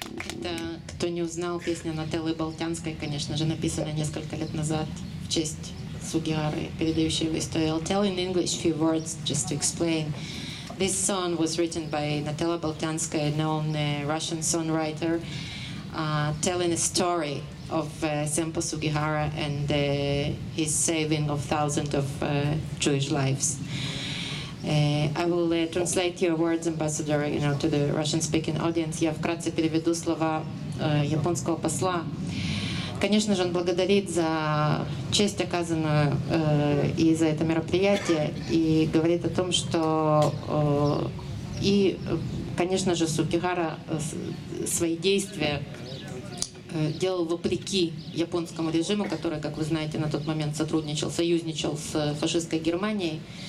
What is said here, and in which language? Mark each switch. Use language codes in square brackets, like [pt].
[ru] Это, кто не узнал, песня Нателлы Болтянской, конечно же, написана несколько лет назад в честь Sugihara, передающей его историю. [en] I'll tell in English a few words just to explain. This song was written by Natella Boltanskaya, a known Russian songwriter, telling a story of Sempo Sugihara and his saving of thousands of Jewish lives. I will translate your words, Ambassador, to the Russian-speaking audience. [ru] Я вкратце переведу слова японского посла. Конечно же, он благодарит за честь, оказанную и за это мероприятие, и говорит о том, что и, конечно же, Sugihara свои действия делал вопреки японскому режиму, который, как вы знаете, на тот момент союзничал с фашистской Германией.